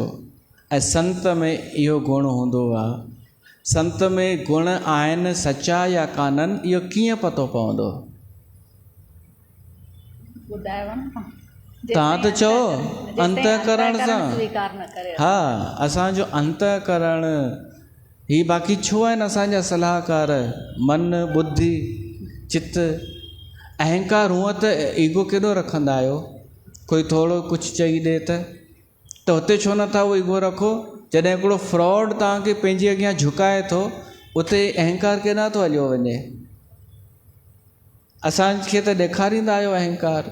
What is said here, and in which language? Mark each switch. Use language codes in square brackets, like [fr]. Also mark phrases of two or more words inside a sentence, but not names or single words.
[sd] ऐं संत में इहो गुण हूंदो आहे। संत में गुण आहिनि सचा या कान्हनि इहो कीअं पतो पवंदो? तव्हां त चओ अंतःकरण सां। हा, असांजो अंतःकरण ही बाक़ी छो आहिनि असांजा सलाहकार? मन, बुद्धि, चित्त। अहंकार हूअं त ईगो केॾो रखंदा आहियो? कोई थोरो कुझु चई ॾे त हुते छो नथा उहो ईगो रखो? जॾहिं हिकिड़ो फ्रॉड तव्हांखे पंहिंजे अॻियां झुकाए थो उते अहंकार केॾांहुं थो हलियो वञे? असांखे त ॾेखारींदा आहियो अहंकार।